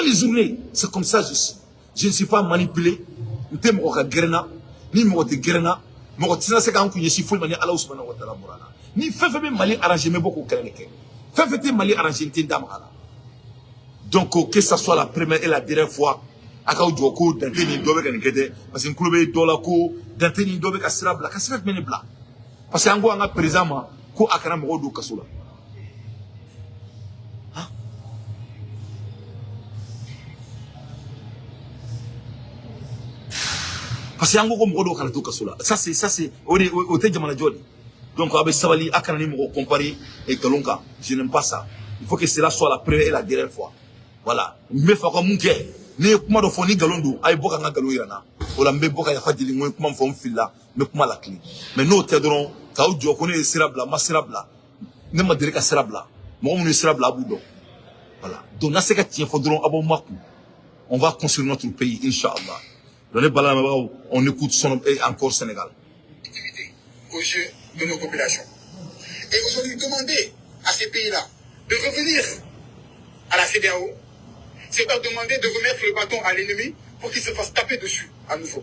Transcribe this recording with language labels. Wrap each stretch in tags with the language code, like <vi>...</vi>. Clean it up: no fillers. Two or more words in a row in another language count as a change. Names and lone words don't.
<fr>des journées c'est comme ça je ne suis pas manipulé</fr> <bm>n tɛ mɔgɔ ka gɛrɛ n na ni mɔgɔ tɛ gɛrɛ n na mɔgɔ tɛ na se k'an kun ɲɛsin foyi ma ni ala</bm> <ar>سبحانه وتعالى</ar> <bm>bɔra la ni fɛn fɛn bɛ Mali arranger n bɛ bɔ k'o kɛlɛ de kɛ fɛn fɛn tɛ Mali arranger n tɛ n da maga la</bm> <fr>donc que ça soit la première et la dernière fois</fr> <bm>a k'aw jɔ ko Dante ni dɔ bɛ ka nin kɛ dɛ</bm> <fr>parce que</fr> <bm>n tulo bɛ dɔ la ko Dante ni dɔ bɛ ka sira bila ka sira jumɛn de bila</bm> <fr>parce que</fr> <bm>an ko an ka président ma ko a kana mɔgɔw don kaso la</bm> <fr>parce que</fr> <bm>an ko mɔgɔ dɔw kana to kaso la</bm> <fr>ça c'est</fr> <bm>o tɛ jamana jɔ de donc a bɛ sabali a kana ni mɔgɔ comparer nkalon kan</bm> <fr>je n'aime pas ça il faut que cela soit la première et la dernière fois voilà</fr> <bm>n bɛ fɛ ka mun kɛ ne ye kuma dɔ fɔ ni nkalon don a ye bɔ ka n ka nkalon yira n na o la n bɛ bɔ ka yafa deli n ko n ye kuma min fɔ n filila n bɛ kuma lakile mais n'o tɛ dɔrɔn k'aw jɔ ko ne ye sira bila n ma sira bila ne ma deli ka sira bila mɔgɔ minnu ye sira bila a b'u dɔn</bm> <fr>voilà donc</fr> <bm>n'a se ka tiɲɛ fɔ dɔrɔn a b'aw makun</bm> <fr>on va construire notre pays inchallah donc</fr> <bm>ne balamɛbagaw</bm> <fr>on écoute son encore Sénégal aux yeux de nos populations et aujourd'hui demander à ces pays-là de revenir à la CEDEAO, c'est leur demander de remettre le bâton à l'ennemi pour qu'il se fasse taper dessus à nouveau.</fr>